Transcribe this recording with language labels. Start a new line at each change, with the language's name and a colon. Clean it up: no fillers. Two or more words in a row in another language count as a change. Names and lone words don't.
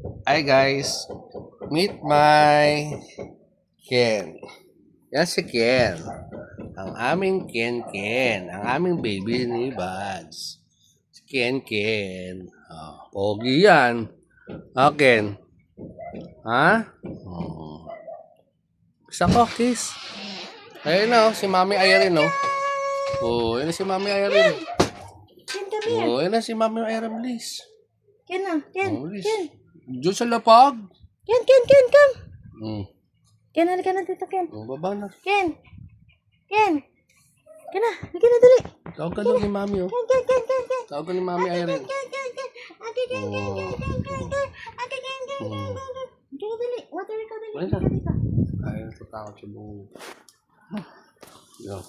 English: Hi guys, meet my Ken.
Filipino: Yan si Ken. Ang aming Ken. Ang aming baby ni Buds. Si Ken. Oh, pogi yan. Oh, Ken. Ha? Oh. Gusto ko, kiss. Ayun na, si Mami Irene, no? Oh, yun na si Mami Irene. Ken,
English: come here.
Filipino: Oh, yun na si Mami Irene, please. Ken na, Ken. Oh, please. Ken. Diyan sa lapag.
English: Ken, come. Hmm.
Filipino: Ken, halika na dito, Ken. Oh, baba na. Ken. Ken na, halika na dali. Tawag ka doon ni Mami, oh. Ken. Tawag ka ni Mami Irene. Ate, Ken. Halika na dali. Water ka dali. Wala. Halika dito. Ay, natatakot sa buong. Yo,